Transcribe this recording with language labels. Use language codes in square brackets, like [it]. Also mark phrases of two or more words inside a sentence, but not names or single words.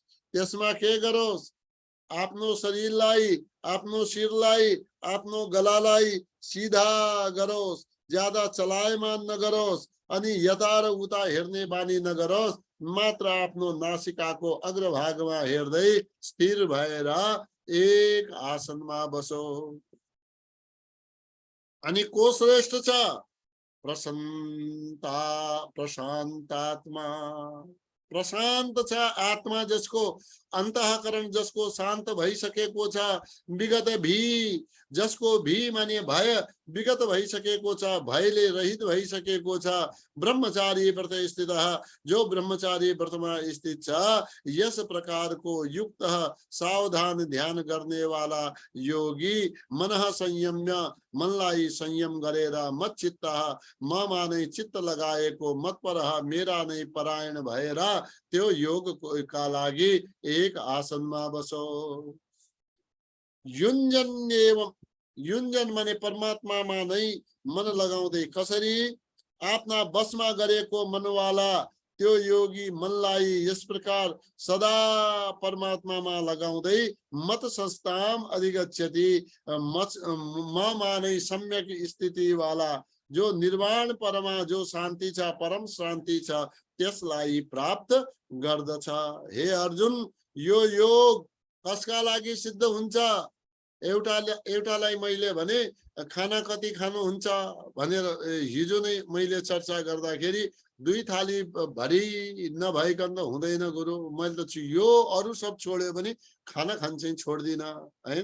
[ne] त्यसमा के गरोस्, आफ्नो शरीरलाई, आफ्नो शिरलाई, आफ्नो गलालाई सीधा गरोस्, ज्यादा चलायमान नगरोस्, अनि यता र उता हेर्ने बानी नगरोस्, मात्र आफ्नो नासिकाको अग्रभागमा हेर्दै स्थिर भएर एक आसनमा बसो। अनि को श्रेष्ठ छ, प्रशान्तात्मा, प्रशान्त छ आत्मा, जसको अन्तःकरण जसको शान्त भइसकेको छ, विगत भी, जसको भी माने भय विगत भइसकेको छ, भयले रहित भइसकेको छ। ब्रह्मचारी व्रत स्थित, जो ब्रह्मचारी व्रतमा स्थित छ, यस प्रकारको युक्त सावधान ध्यान गर्ने वाला योगी [sa] मनः संयम्य, [ne] मनलाई संयम गरेर मत चित्त, ममा नै चित्त लगाएको, मत पर मेरा नै परायण भएर त्यो योग का लागि एक आसनमा बसो। युञ्जन एवं, युञ्जन माने परमात्मामा नै मन लगाउँदै, कसरी, आफ्ना बसमा गरेको मनवाला त्यो योगी मनलाई यस प्रकार सदा परमात्मामा लगाउँदै [sa] मत संस्थाम अधिगच्छति, [ne] ममा नै सम्यक स्थिति वाला, जो निर्वाण परमा जो शान्ति छ, परम शान्ति छ, त्यसलाई प्राप्त गर्दछ। हे अर्जुन, यो योग कसका लागि सिद्ध हुन्छ? एउटालाई मैले भने खाना कति खानुहुन्छ भनेर हिजो नै मैले चर्चा गर्दाखेरि 2 थाली भरि नभइकन त हुँदैन गुरु, मैले त यो अरु सब छोड्यो भने खाना खान चाहिँ छोड्दिन है।